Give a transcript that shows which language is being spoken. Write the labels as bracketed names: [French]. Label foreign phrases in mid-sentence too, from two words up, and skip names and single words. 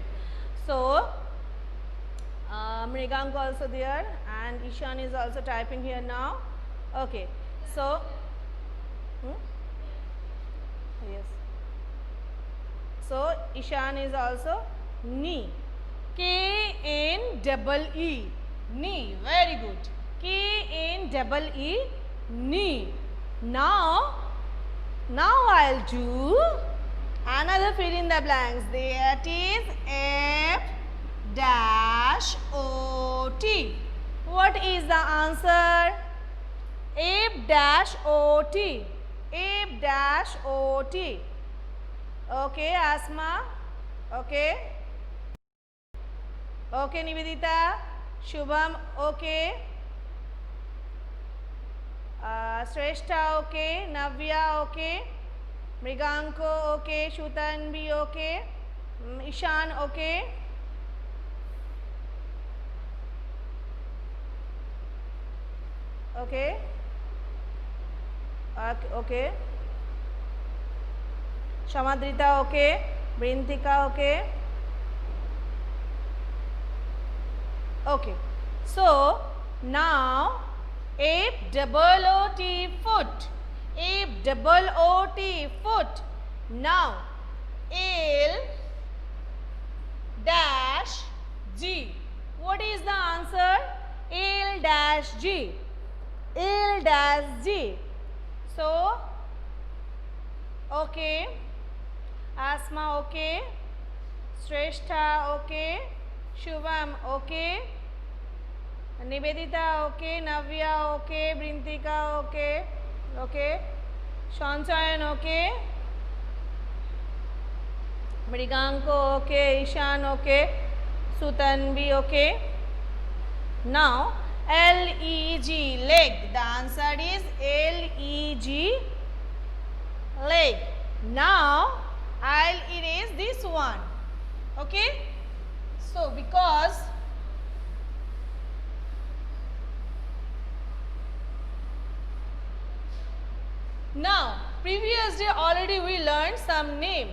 [English] So, Mriganko also there and Ishan is also typing here now. Okay, so, yes. So, Ishan is also knee. K-N-E-E, knee. Very good. K-N-E-E, knee. Now I'll do another fill in the blanks. There it is F dash O T. What is the answer? F dash O T. F dash O T. Okay, Asma. Okay. Okay, Nivedita. Shubham. Okay. Shrestha, okay. Navya, okay. Mriganko, okay. Shutanbi, okay. Ishan, okay. Okay. Okay. Shamadrita, okay. Brintika, okay. Okay. So, now, Ape double O-T foot. Ape double O-T foot. Now, L dash G. What is the answer? L dash G. L dash G. So, okay. Asma, okay. Shrestha, okay. Shubham, okay. Nivedita, okay. Navya, okay. Brintika, okay. Okay. Shanchayan, okay. Mriganko, okay. Ishan, okay. Sutanbi, okay. Now, L-E-G, leg. The answer is L-E-G, leg. Now, I'll erase this one. Okay. So, because now, previous day already we learned some name.